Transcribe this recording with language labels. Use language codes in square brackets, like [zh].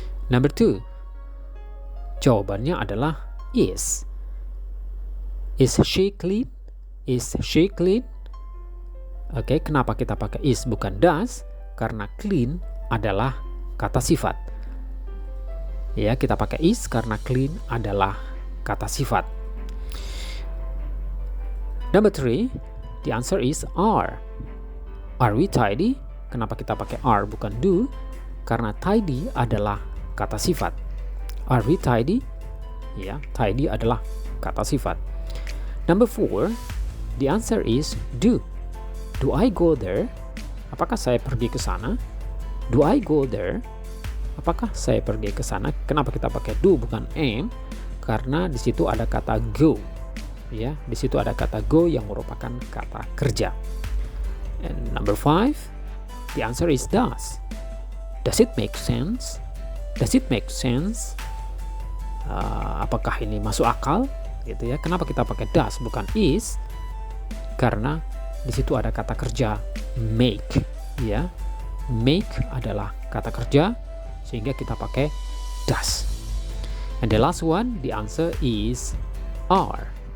[en] Number 2, [id] jawabannya adalah [en] is. Is she clean? Is she clean? [id] Oke, kenapa kita pakai is bukan does? Karena clean adalah kata sifat. Ya, kita pakai is karena clean adalah kata sifat. [en] Number 3, the answer is are. Are we tidy? [id] Kenapa kita pakai are bukan do? Karena tidy adalah kata sifat. [en] Are we tidy? [id] Ya, tidy adalah kata sifat. [en] Number 4, the answer is do. Do I go there? [id] Apakah saya pergi ke sana? [en] Do I go there? [id] Apakah saya pergi ke sana? Kenapa kita pakai do bukan am? Karena di situ ada kata go. Ya, di situ ada kata go yang merupakan kata kerja. [en] And number 5, the answer is does. Does it make sense? Does it make sense? [id] Apakah ini masuk akal? Gitu ya. Kenapa kita pakai does bukan is? Karena di situ ada kata kerja make. Ya, make adalah kata kerja, sehingga kita pakai does. [en] And the last one, the answer is are.